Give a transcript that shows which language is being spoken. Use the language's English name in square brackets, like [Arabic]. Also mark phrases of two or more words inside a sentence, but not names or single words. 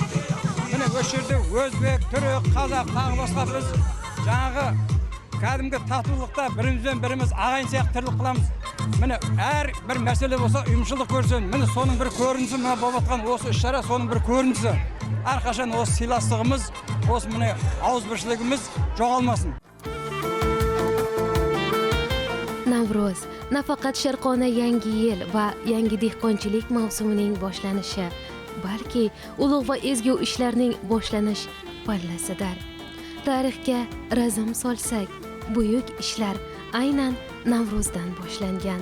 [Kazakh] Міне осы жерде өзбек, түрік, қазақ, тағы басқа біз жаңағы кәдімгі татулықта бірімізбен біріміз ағайын сияқты тірлік қыламыз. Міне әр бір мәселе болса ұйымшылдық көрсін. Міне соның бір көрінісі, мына болып жатқан осы іс-шара соның бір көрінісі. Әрқашан осы сыйластығымыз, осы міне ауызбіршілігіміз жоғалмасын. [Uzbek] Navro'z nafaqat sharqona yangi yil va yangi dehqonchilik mavsumining boshlanishi, balki ulug' va ezgu ishlarning boshlanish pallasidir. Tarixga razm solsak, buyuk ishlar aynan Navro'zdan boshlangan.